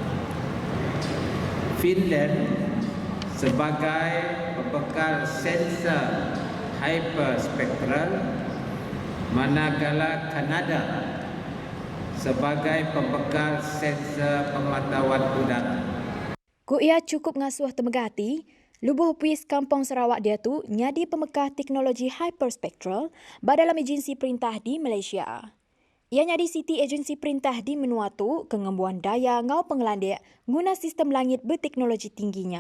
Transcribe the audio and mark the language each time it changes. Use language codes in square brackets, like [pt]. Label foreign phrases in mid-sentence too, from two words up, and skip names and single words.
[ms] Finland sebagai pembekal sensor hyperspectral, manakala Kanada sebagai pembekal sensor pemantauan udara. [iba] Ku ia cukup ngasuh temegati, lubuh puis Kampung Sarawak dia tu nyadi pembekal teknologi hyperspectral dalam agensi perintah di Malaysia. Ia nyadi City Agensi Perintah di Menua tu kengembuan daya ngau pengelandek guna sistem langit berteknologi tingginya.